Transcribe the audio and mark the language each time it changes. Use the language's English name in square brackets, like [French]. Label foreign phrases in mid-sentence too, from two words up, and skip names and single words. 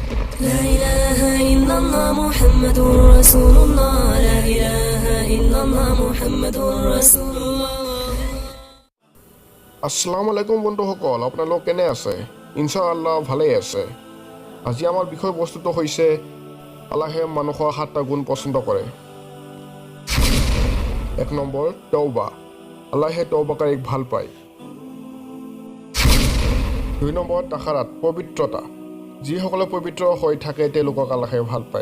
[Arabic] لا إله إلا الله محمد رسول الله لا إله إلا الله محمد رسول الله السلام عليكم [Assamese] বন্ধুসকল, আপোনালোক কেনে আছে? [Arabic] إن شاء الله [Assamese] ভালেই আছে। আজি আমাৰ বিষয়বস্তুটো হৈছে আল্লাহে মানুহৰ 7টা গুণ পচন্দ কৰে। 1 নম্বৰ তওবা, আল্লাহে তওবাকাৰীক ভাল পায়। 2 নম্বৰ তাহাৰাত, পবিত্ৰতা, যিসকলে পবিত্ৰ হৈ থাকে তেওঁলোকক আল্লাহে ভাল পায়।